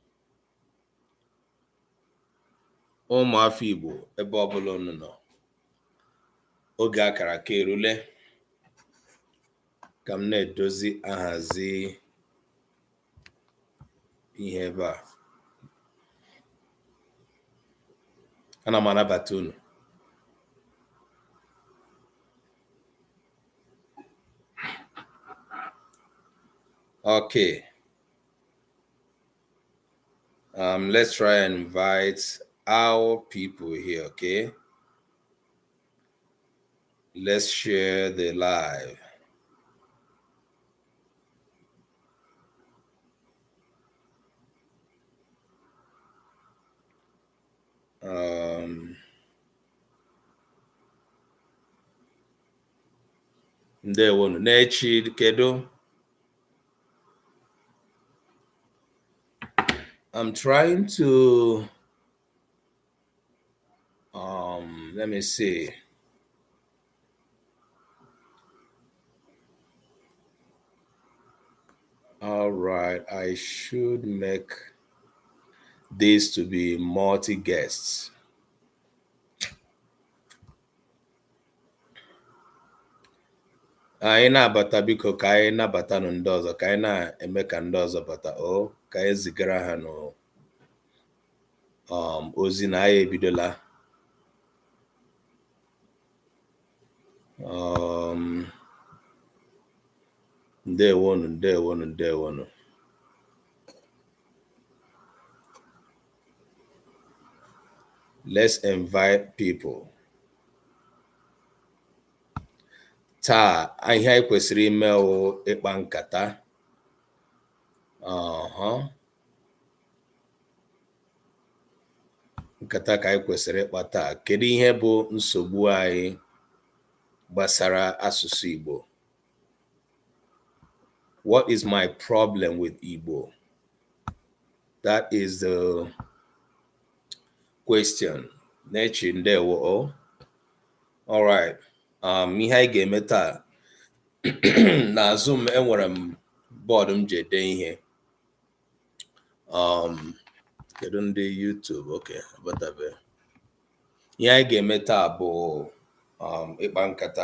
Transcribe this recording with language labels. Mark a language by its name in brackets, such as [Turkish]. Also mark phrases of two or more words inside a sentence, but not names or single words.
[Igbo] Ụmụafọ Igbo ebe ọbụla unu nọ, oge akara aka erule ka m na-edozi ahazi ihe ebe a. Ana m anabata unu. [English] Okay. Let's try and invite our people here, okay? Let's share the live. [Igbo] Ndewonu. Nechi kedo. [English] I'm trying to let me see. All right, I should make this to be multi-guests. [Igbo] Anyị na-abata biko ka anyị nabata ndị ọzọ, ka anyị na-eme ka ndị ọzọ bata, ka anyị zigara ha no ozi na anyị ebidola. Ndewonu. [English] Let's invite people. [Igbo] Taa ihe anyị kwesịrị ime ịkpa nkata. Nkata ka anyị kwesịrị ịkpa taa. Kedu ihe bụ nsogbu anyị gbasara asụsụ Igbo? [English] What is my problem with Igbo? That is the question. [Igbo] Nechi ndewo. [English] All right. [Igbo] Ihe anyị ga-eme taa n'azụ m enwere m bọọdụ m ji ede ihe. Kedu ndị YouTube? Okay, abatabe. Ihe anyị ga-eme taa bụ ịkpa nkata.